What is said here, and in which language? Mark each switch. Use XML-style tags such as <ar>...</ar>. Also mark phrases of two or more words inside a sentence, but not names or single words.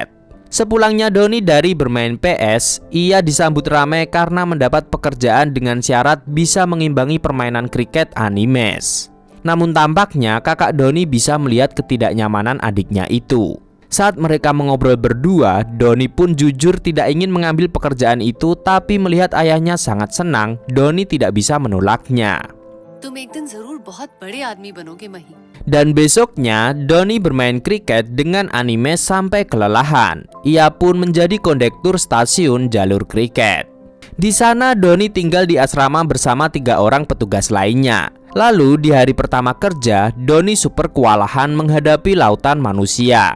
<id>Sepulangnya Doni dari bermain PS, ia disambut ramai karena mendapat pekerjaan dengan syarat bisa mengimbangi permainan kriket Animes. Namun tampaknya kakak Doni bisa melihat ketidaknyamanan adiknya itu. Saat mereka mengobrol berdua, Doni pun jujur tidak ingin mengambil pekerjaan itu, tapi melihat ayahnya sangat senang, Doni tidak bisa menolaknya.</id> <hi>तुम एक दिन जरूर बहुत बड़े आदमी बनोगे मही.</hi> <id>Dan besoknya, Doni bermain kriket dengan Animes sampai kelelahan. Ia pun menjadi kondektur stasiun jalur kriket. Di sana Doni tinggal di asrama bersama 3 orang petugas lainnya. Lalu di hari pertama kerja, Doni super kewalahan menghadapi lautan manusia.</id>